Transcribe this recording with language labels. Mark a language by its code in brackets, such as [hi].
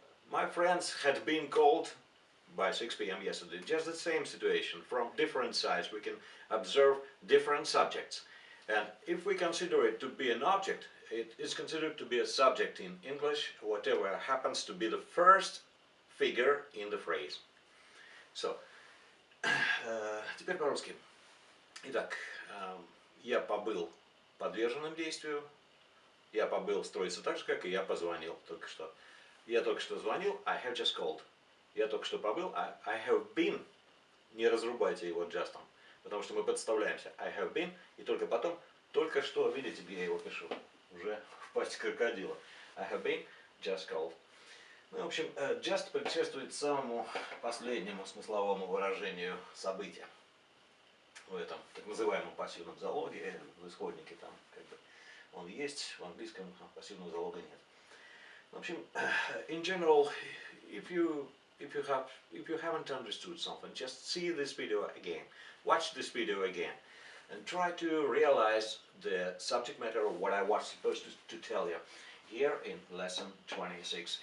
[en] My friends had been called by 6 p.m. yesterday. Just the same situation. From different sides we can observe different subjects. And if we consider it to be an object, it is considered to be a subject in English, whatever happens to be the first figure in the phrase. So, [ru] теперь по-русски. Итак, я побыл подверженным действию, я побыл строится так же, как и я позвонил только что. Я только что звонил, [en] I have just called. [ru] Я только что побыл, [en] I have been. [ru] Не разрубайте его just, потому что мы подставляемся. [en] I have been, [ru] и только потом, только что, видите, где я его пишу? Уже в пасти крокодила. [en] I have been just called. [ru] Ну, в общем, just предшествует самому последнему смысловому выражению события. В этом так называемом пассивном залоге, в исходнике там, как бы, он есть, в английском пассивного залога нет. В общем, [en] in general, if you haven't understood something, just see this video again, watch this video again, and try to realize the subject matter of what I was supposed to tell you here in lesson 26.